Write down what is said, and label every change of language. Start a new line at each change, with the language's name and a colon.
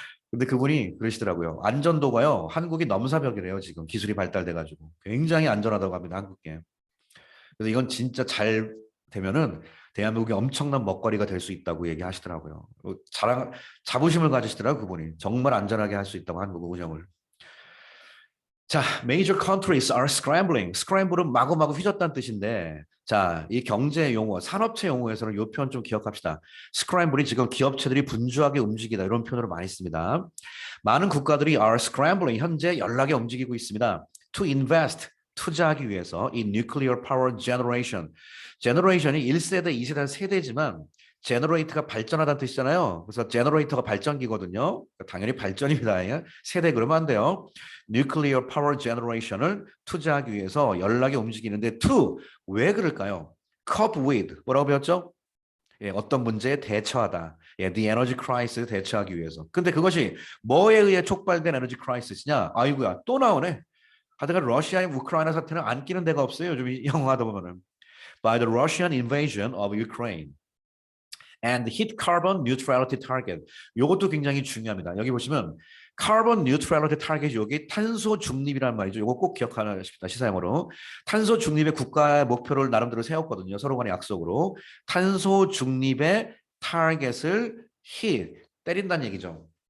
Korean: 근데 그분이 그러시더라고요. 안전도가요, 한국이 넘사벽이래요. 지금 기술이 발달돼가지고 굉장히 안전하다고 합니다. 한국계. 그래서 이건 진짜 잘 되면은 대한민국이 엄청난 먹거리가 될 수 있다고 얘기하시더라고요. 자부심을 가지시더라고요. 그분이. 정말 안전하게 할 수 있다고 한국 운영을.
English: 자, major countries are scrambling.
Korean: scramble은 마구마구 휘젓다는 뜻인데, 자, 이 경제 용어, 산업체 용어에서는 이 표현 좀 기억합시다. scramble이 지금 기업체들이 분주하게 움직이다 이런 표현으로 많이 씁니다. 많은 국가들이
English: are scrambling,
Korean: 현재 연락에 움직이고 있습니다.
English: to invest,
Korean: 투자하기 위해서 이
English: nuclear power generation.
Korean: generation이 1세대, 2세대, 세대지만 generate가 발전하다는 뜻이잖아요. 그래서 generator가 발전기거든요. 당연히 발전입니다. 세대 그러면 안 돼요.
English: nuclear power generation
Korean: 을 투자하기 위해서 연락에 움직이는데 to, 왜 그럴까요?
English: cope with,
Korean: 뭐라고 배웠죠? 예, 어떤 문제에 대처하다. 예,
English: the energy crisis
Korean: 대처하기 위해서. 근데 그것이 뭐에 의해 촉발된 에너지 크라이시스냐? 아이고야, 또 나오네. 하다가 러시아의 우크라이나 사태는 안 끼는 데가 없어요. 요즘 영어 하다 보면은.
English: By the Russian invasion of Ukraine. and hit carbon neutrality target.
Korean: 이것도 굉장히 중요합니다. 여기 보시면
English: carbon neutrality target,
Korean: 여기 탄소 중립이라는 말이죠. 이거 꼭 기억하십시다. 시사용어로. 탄소 중립의 국가의 목표를 나름대로 세웠거든요. 서로 간의 약속으로. 탄소 중립의 타겟을 hit, 때린다는 얘기죠.